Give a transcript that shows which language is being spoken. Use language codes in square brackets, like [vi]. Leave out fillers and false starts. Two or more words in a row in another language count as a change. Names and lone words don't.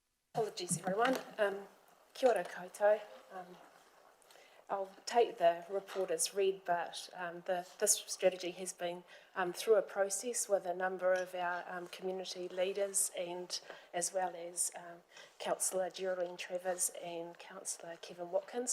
[en] Apologies, everyone. [mi] Kia ora koutou. [en] I'll take the report as read, but this strategy has been through a process with a number of our community leaders, and as well as Councillor Geraldine Travers and Councillor Kevin Watkins.